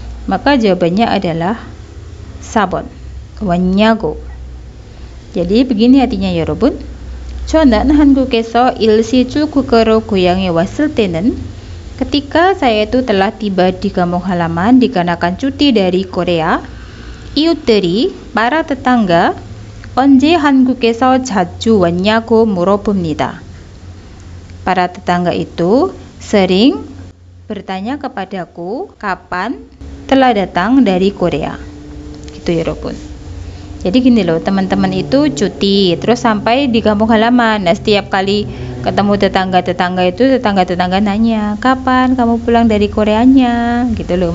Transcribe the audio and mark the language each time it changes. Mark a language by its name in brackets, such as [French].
[Indonesian] Maka jawabannya adalah sabon, wanyago. Jadi begini artinya ya Robun. [Korean] 저는 한국에서 일시 출국으로 고향에 왔을 때는 [Indonesian] ketika saya itu telah tiba di kampung halaman dikarenakan cuti dari Korea. [Korean] 이웃들이 [Indonesian] para tetangga [Korean] 언제 한국에서 자주 왔냐고 물어봅니다. [Indonesian] Para tetangga itu sering bertanya kepadaku kapan telah datang dari Korea. Gitu ya Robun. Jadi gini loh, teman-teman itu cuti terus sampai di kampung halaman. Nah, setiap kali ketemu tetangga-tetangga itu tetangga-tetangga nanya, "Kapan kamu pulang dari Koreanya?" Gitu loh.